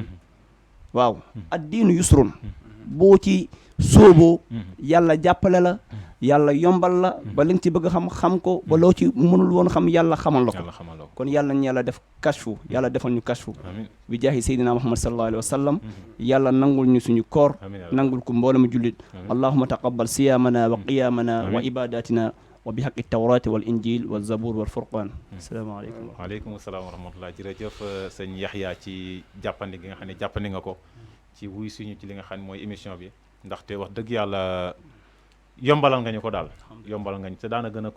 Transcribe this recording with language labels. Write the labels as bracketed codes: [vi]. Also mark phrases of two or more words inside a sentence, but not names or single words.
[wo] waaw [ar] الدين يسر [wo] boo ci sóoboo yàlla jàppale la yàlla yombal la ba li nga ci bëgg xam ko ba loo ci mënul woon xam yàlla xamal la ko kon yàlla nañu yàlla def kashfu yàlla defal ñu kashfu bi jaahi seydina muhammad [ar] صلى الله عليه وسلم [wo] yàlla nangul ñu suñu koor nangul ko mboolem jullit [ar] اللهم تقبل صيامنا وقيامنا وعبادتنا وبحق التوراة والإنجيل والزبور والفرقان [wo] asalaamaaleykum [ar] وعليكم السلام ورحمة الله [wo] jërëjëf sëñ Yaxya ci jàppandi gi nga xam ne jàppandi nga ko ci wuy suñu ci li nga xam ne mooy émission bi ndaxte wax dëgg yàlla yombalal nga ñu ko daal yombalal nga ñu te daana gën a